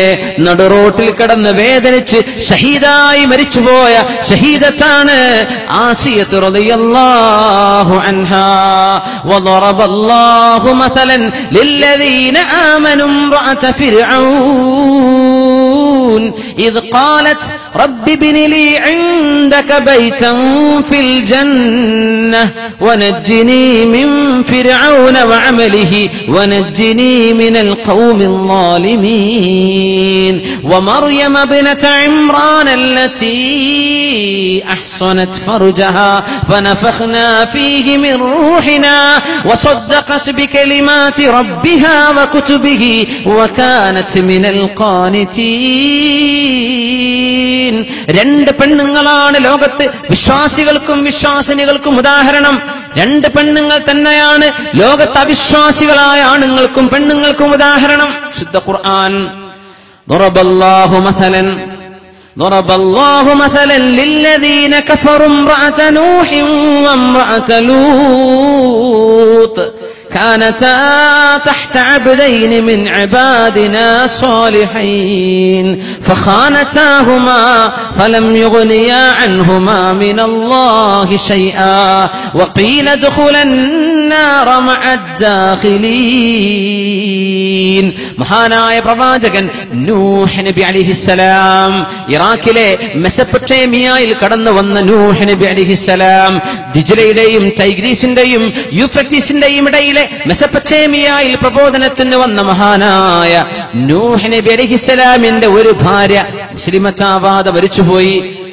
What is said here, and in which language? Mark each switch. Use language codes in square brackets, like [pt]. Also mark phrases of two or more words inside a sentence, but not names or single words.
[ml] നടുറോട്ടിൽ കിടന്ന് വേദനിച്ച് ഷഹീദായി മരിച്ചുപോയ ഷഹീദത്താണ് ആസിയത്ത് [ar] رضي الله عنها. وضرب الله مثلا للذين آمنوا امرأة فرعون إذ قالت رب ابن لي عندك بيتا في الجنة ونجني من فرعون وعمله ونجني من القوم الظالمين ومريم ابنة عمران التي أحصنت فرجها فنفخنا فيه من روحنا وصدقت بكلمات ربها وكتبه وكانت من القانتين. [ml] രണ്ട് പെണ്ണുങ്ങളാണ് ലോകത്ത് വിശ്വാസികൾക്കും വിശ്വാസിനികൾക്കും ഉദാഹരണം. രണ്ട് പെണ്ണുങ്ങൾ തന്നെയാണ് ലോകത്ത് അവിശ്വാസികളായ ആണുങ്ങൾക്കും പെണ്ണുങ്ങൾക്കും ഉദാഹരണം. ശുദ്ധ ഖുർആൻ [ar] ضرب الله مثلا للذين كفروا امرأة نوح وامرأة لوط كانتا تحت عبدين من عبادنا صالحين فخانتاهما فلم يغنيا عنهما من الله شيئا وقيل ادخلا النار مع الداخلين. [ml] മഹാനായ പ്രവാചകൻ നൂഹ് നബി അലൈഹിസ്സലാം, ഇറാഖിലെ മെസപ്പൊട്ടേമിയയിൽ കടന്നു വന്ന നൂഹ് നബി അലൈഹിസ്സലാം, ദിജ്ലയുടെയും ടൈഗ്രീസിന്റെയും യൂഫ്രട്ടീസിന്റെയും ഇടയിലെ മെസപ്പൊട്ടേമിയയിൽ പ്രബോധനത്തിന് വന്ന മഹാനായ നൂഹ് നബി അലൈഹിസ്സലാമിന്റെ ഒരു ഭാര്യ മുസ്ലിമത്താവാതെ മരിച്ചുപോയി.